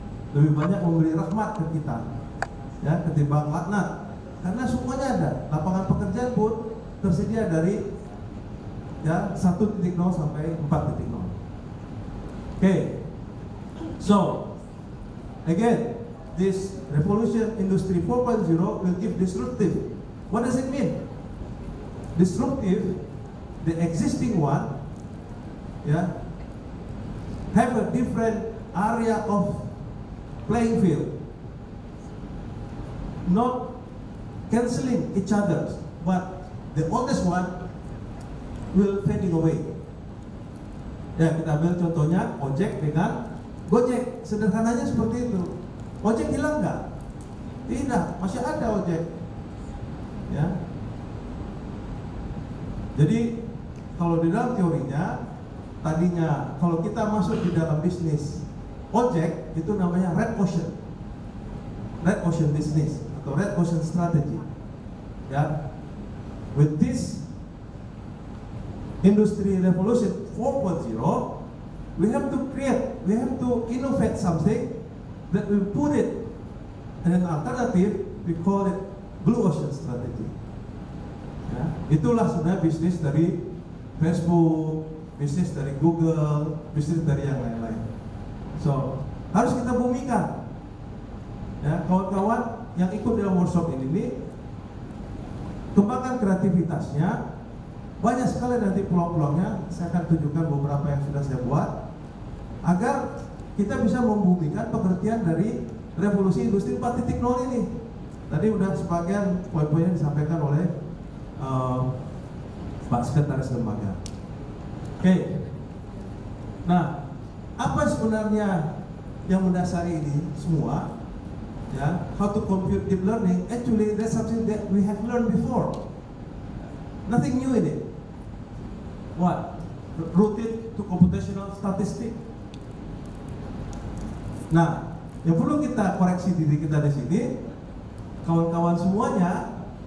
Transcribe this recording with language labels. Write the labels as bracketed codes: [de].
[id] Lebih banyak memberi rahmat ke kita, ya, ketimbang laknat, karena semuanya ada. Lapangan pekerjaan pun tersedia dari ya 1.0 sampai 4.0. [en] Okay, so again, this revolution industry 4.0 will give disruptive. What does it mean? Disruptive, the existing one, yeah, have a different area of playing field, not cancelling each other, but the oldest one will fading away. [id] Ya, kita ambil contohnya ojek dengan Gojek, sederhananya seperti itu. Ojek hilang nggak? Tidak, masih ada ojek. Ya. Jadi kalau di dalam teorinya, tadinya kalau kita masuk di dalam bisnis ojek itu namanya red ocean business atau red ocean strategy. [en] Ya, with this industry revolution 4.0, we have to innovate something that we put it in an alternative. We call it blue ocean strategy. [id] Ya, itulah sebenarnya bisnis dari Facebook, bisnis dari Google, bisnis dari yang lain-lain. So, harus kita bumikan. Ya, kawan-kawan yang ikut dalam workshop ini kembangkan kreativitasnya. Banyak sekali nanti peluang-peluangnya. Saya akan tunjukkan beberapa yang sudah saya buat agar kita bisa membumikan pengertian dari revolusi industri 4.0 ini. Tadi udah sebagian poin-poinnya disampaikan oleh Pak Sekretaris Lembaga. Oke. Nah, apa sebenarnya yang mendasari ini semua? [en] Ya, how to compute deep learning? Actually, that's something that we have learned before. Nothing new in it. What? Rooted to computational statistics. [id] Nah, yang perlu kita koreksi diri kita di sini, kawan-kawan semuanya,